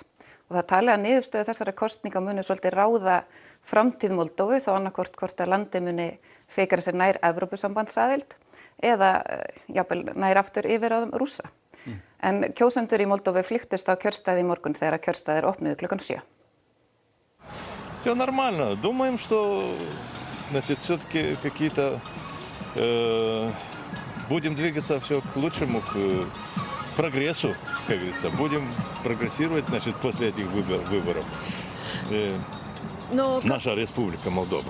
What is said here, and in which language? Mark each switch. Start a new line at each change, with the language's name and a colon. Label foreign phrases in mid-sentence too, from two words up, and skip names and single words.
Icelandic: Og það talið að niðurstöðu þessara kosninga muni svolítið ráða framtíð Moldóvu þá annarkvort hvort að landið muni fikra sér nær Evrópusambandsaðild eða jafnvel nær aftur yfirráðum Rússa. En kjósendur í Moldóvu flykktust á kjörstaði í morgun þegar kjörstaðir opnuðu klukkan 7.
Russian: Все нормально. Думаем, что значит, все-таки какие-то будем двигаться все к лучшему, к прогрессу, как говорится. Будем прогрессировать, значит, после этих выборов. Наша республика Молдова.